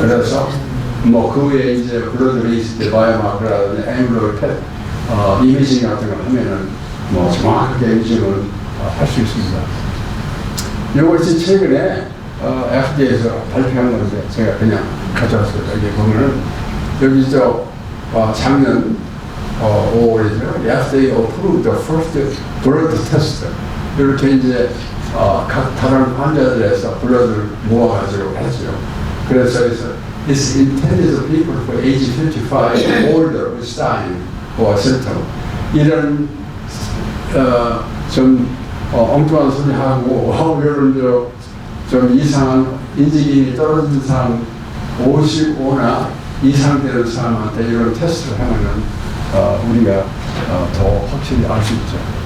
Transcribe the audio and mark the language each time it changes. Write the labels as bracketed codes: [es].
[ko] 그래서 뭐 그 외에 이제 블러드 레이스 때 바이오마크라든지 엠브로이드 이미징 같은 걸 하면은 뭐 정확하게 이미징을 할 수 있습니다. 이것이 최근에 FDA에서 발표한 건데 제가 그냥 가져왔어요. 여기 보면은 여기 작년 5월이죠. [en] FDA approved the first blood test. [ko] 이렇게 이제 각 다른 환자들에서 블러드를 모아가지고 했죠. 그래서 [en] it's intended for people for age 55 and older with sign or symptom. [ko] 이런 좀 엉뚱한 소리 하고 이런 좀 이상한 인지기능이 떨어진 사람 55나 이상 되는 사람한테 이런 테스트를 하면은 우리가 더 확실히 알 수 있죠.